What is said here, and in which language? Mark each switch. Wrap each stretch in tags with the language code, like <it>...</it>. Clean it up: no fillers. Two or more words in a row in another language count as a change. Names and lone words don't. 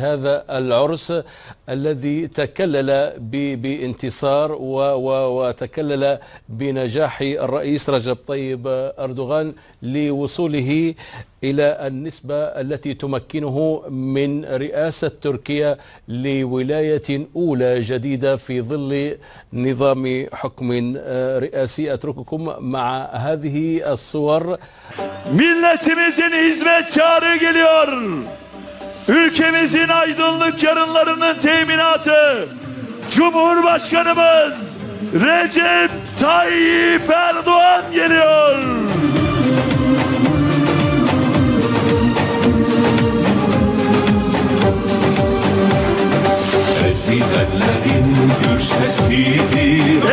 <ar>هذا العرس الذي تكلل بانتصار وتكلل بنجاح الرئيس رجب طيب أردوغان لوصوله إلى النسبة التي تمكنه من رئاسة تركيا لولاية أولى جديدة في ظل نظام حكم رئاسي. أترككم مع هذه الصور.</ar> <tr>Milletimizin hizmetkarı geliyor. Ülkemizin aydınlık yarınlarının teminatı Cumhurbaşkanımız Recep Tayyip Erdoğan geliyor. Ezilenlerin gür sesidir.</tr>